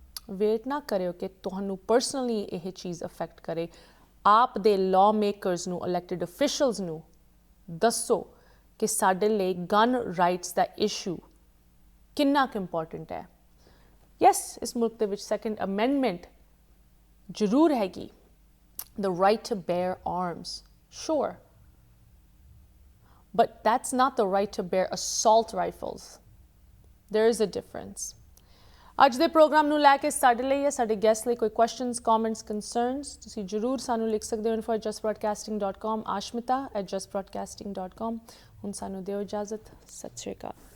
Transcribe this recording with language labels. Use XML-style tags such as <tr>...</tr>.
<pa>Wait ਨਾ ਕਰਿਓ ਕਿ ਤੁਹਾਨੂੰ ਪਰਸਨਲੀ ਇਹ ਚੀਜ਼ ਅਫੈਕਟ ਕਰੇ ਆਪ ਦੇ ਲਾਅ ਮੇਕਰਸ ਨੂੰ ਇਲੈਕਟਿਡ ਅਫੀਸ਼ੀਅਲਸ ਨੂੰ ਦੱਸੋ ਕਿ ਸਾਡੇ ਲਈ ਗਨ ਰਾਈਟਸ ਦਾ ਇਸ਼ੂ ਕਿੰਨਾ ਕੁ ਇੰਪੋਰਟੈਂਟ ਹੈ ਯੈਸ ਇਸ ਮੁਲਕ ਦੇ ਵਿੱਚ ਸੈਕੰਡ ਅਮੈਂਡਮੈਂਟ ਜ਼ਰੂਰ ਹੈਗੀ</pa> <en>the right to bear arms, sure. But that's not the right to bear assault rifles. There is a difference.</en> <pa>ਅੱਜ ਦੇ ਪ੍ਰੋਗਰਾਮ ਨੂੰ ਲੈ ਕੇ ਸਾਡੇ ਲਈ ਜਾਂ ਸਾਡੇ ਗੈਸਟ ਲਈ ਕੋਈ ਕੁਐਸਚਨਸ ਕਮੈਂਟਸ ਕੰਸਰਨਸ ਤੁਸੀਂ ਜ਼ਰੂਰ ਸਾਨੂੰ ਲਿਖ ਸਕਦੇ ਹੋ info@justbroadcasting.com aashmeeta@justbroadcasting.com ਹੁਣ ਸਾਨੂੰ ਦਿਓ ਇਜਾਜ਼ਤ ਸਤਿ ਸ਼੍ਰੀ ਅਕਾਲ</pa>